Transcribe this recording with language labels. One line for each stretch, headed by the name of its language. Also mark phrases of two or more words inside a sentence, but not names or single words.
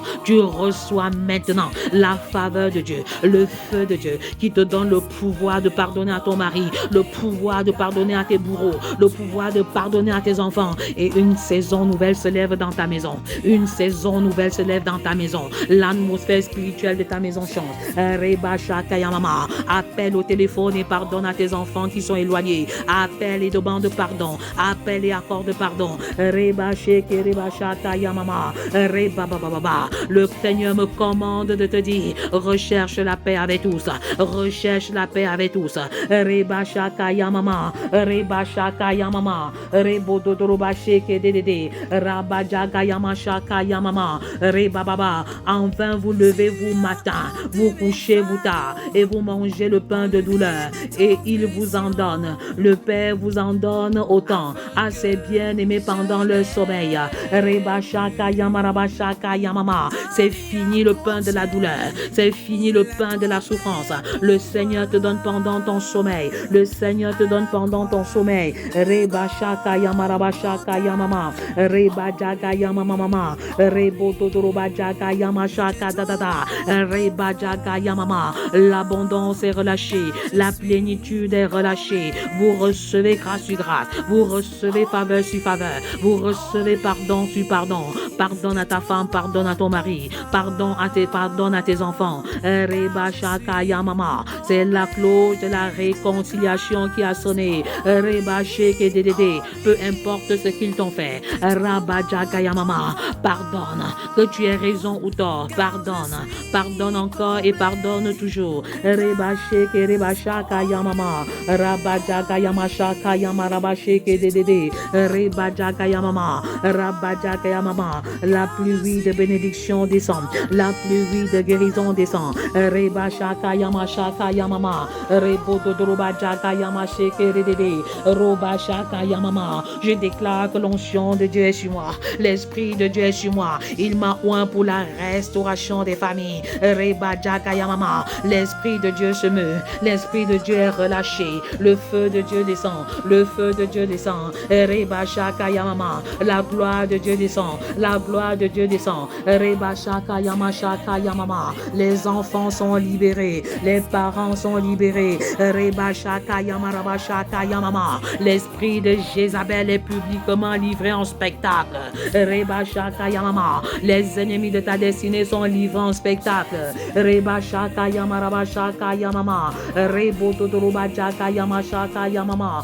French: Tu reçois maintenant la faveur de Dieu, le feu de Dieu qui te donne le pouvoir de pardonner à ton mari, le pouvoir de pardonner à tes bourreaux, le pouvoir de pardonner à tes enfants. Et une saison nouvelle se lève dans ta maison. Une saison nouvelle se lève dans ta maison. L'atmosphère spirituelle de ta maison change. Reba shaka yamama. Appelle au téléphone et pardonne à tes enfants qui sont éloignés. Appelle et demande pardon. Appelle et accorde pardon. Reba sheke reba shaka yamama. Reba baba. Le Seigneur me commande de te dire, recherche la paix avec tous. Recherche la paix avec tous. Reba shaka yamama. Reba shaka yamama. Rebo dodoroba sheke dedede. Raba jaga yama shaka yamama. Reba baba. Enfin vous levez-vous matin, vous couchez-vous tard et vous mangez le pain de douleur et il vous en donne. Le Père vous en donne autant à ses bien-aimés pendant leur sommeil. Reba shaka yamaraba shaka yamama. C'est fini le pain de la douleur. C'est fini le pain de la souffrance. Le Seigneur te donne pendant ton sommeil. Le Seigneur te donne pendant ton sommeil. Reba shaka yamaraba shaka yamama. Reba jaga yamama. Rebo todoroba jaga yamashaka dadada. Reba jaga yamama. L'abondance est relâchée. La plénitude est relâchée. Vous recevez grâce sur grâce. Vous recevez faveur sur faveur. Vous recevez pardon sur pardon. Pardonne à ta femme, pardonne à ton mari. Pardonne à tes enfants. Reba shaka yamama. C'est la cloche de la réconciliation qui a sonné. Reba sheke dedede. Peu importe ce qu'ils t'ont fait. Raba jaga yamama. Pardonne. Que tu aies raison ou tort. Pardonne. Pardonne encore et pardonne toujours. Reba sheke reba shaka yamama. Raba jaga yama shaka yama raba sheke dedede. Reba jaga yamama. Raba jaga yamama. La pluie de bénédiction descend. La pluie de guérison descend. Reba shaka yama yamama. Rebo dodoroba jaga yama sheke dedede. Roba shaka yamama. Je déclare que l'onction de Dieu est sur moi. L'esprit de Dieu est sur moi. Il m'a oint pour la restauration des familles. Reba jaga yamama. L'esprit de Dieu se meut. L'esprit de Dieu est relâché. Le feu de Dieu descend. Le feu de Dieu descend. Reba shaka yamama. La gloire de Dieu descend. La gloire de Dieu descend. Reba shaka yamama. Les enfants sont libérés. Les parents sont libérés. Reba shaka yamama. L'esprit de Jézabel est publiquement livré en spectacle. Reba Reba Shaka Yamama. Les ennemis de ta destinée sont livrés en spectacle. Reba Shaka Yamaraba Shaka Yamama. Rebo Totoroba Jaka Yamashaka Yamama.